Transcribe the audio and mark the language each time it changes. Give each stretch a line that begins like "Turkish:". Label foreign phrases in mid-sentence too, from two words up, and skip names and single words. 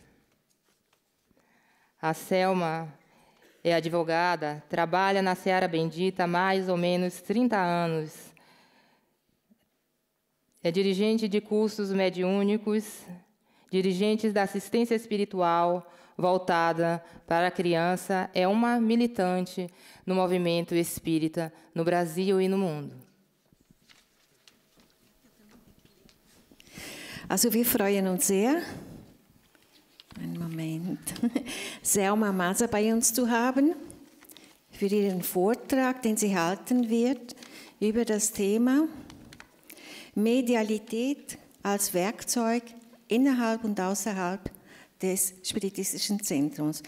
Portuguese: A Selma é advogada, trabalha na Seara Bendita há mais ou menos 30 anos. É dirigente de cursos mediúnicos, dirigentes da assistência espiritual voltada para a criança, é uma militante no movimento espírita no Brasil e no mundo.
German: Also wir freuen uns sehr, einen Moment, Selma Maza bei uns zu haben, für ihren Vortrag, den sie halten wird, über das Thema Medialität als Werkzeug innerhalb und außerhalb des Spiritistischen Zentrums.